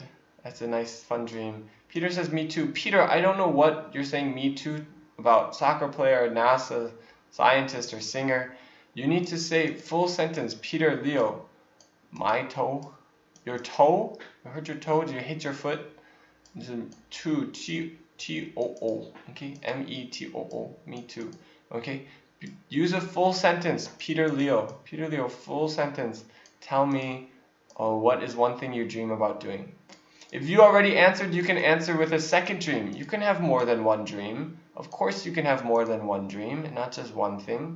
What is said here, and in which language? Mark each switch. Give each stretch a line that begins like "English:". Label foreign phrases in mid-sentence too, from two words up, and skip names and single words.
English: That's a nice, fun dream. Peter says, me too. Peter, I don't know what you're saying me too about soccer player, NASA, scientist, or singer. You need to say full sentence. Peter, Leo, my toe. Your toe? You hurt your toe? Did you hit your foot? Two, T-O-O. Okay? M-E-T-O-O. Me too. Okay? Use a full sentence. Peter, Leo, full sentence. Tell me what is one thing you dream about doing. If you already answered, you can answer with a second dream. You can have more than one dream. Of course you can have more than one dream, and not just one thing.